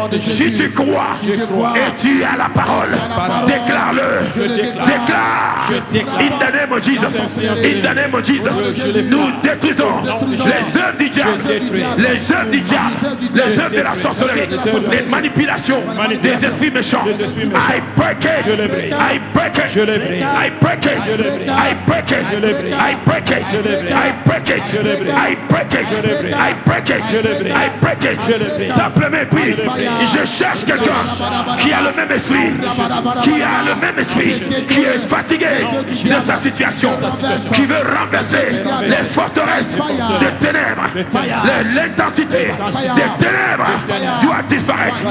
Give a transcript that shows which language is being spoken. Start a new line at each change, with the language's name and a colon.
French: Si tu crois et tu as la parole, déclare-le, déclare,
English: in the name of
French: Jesus, in the name of Jesus, nous détruisons les œuvres du diable, les œuvres du diable, les œuvres de la sorcellerie, les manipulations des esprits méchants.
English: I break it, I break it, I break it, I break it, I break it, I break it, I break it, I break it, I break it.
French: Tape le mépris. Je cherche quelqu'un qui a le même esprit, qui a le même esprit, qui est fatigué de sa situation, qui veut renverser les forteresses des ténèbres. L'intensité des ténèbres doit disparaître.